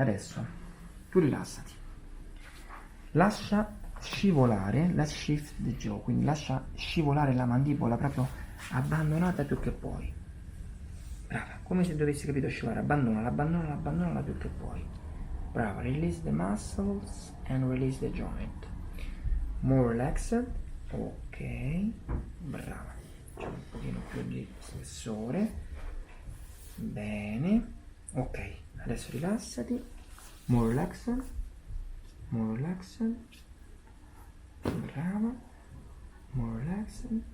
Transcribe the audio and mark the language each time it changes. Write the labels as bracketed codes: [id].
[it] Adesso tu rilassati. Lascia scivolare, [en] let's shift the jaw, [it] quindi lascia scivolare la mandibola proprio abbandonata più che puoi. Brava, come se dovessi, capito, scivolare. Abbandonala più che puoi. [en] Brava, release the muscles and release the joint. More relaxed. Ok, brava. [it] Facciamo un pochino più di spessore. Bene. Ok, adesso rilassati. [en] More relaxed. More relaxed. Brava. More relaxed.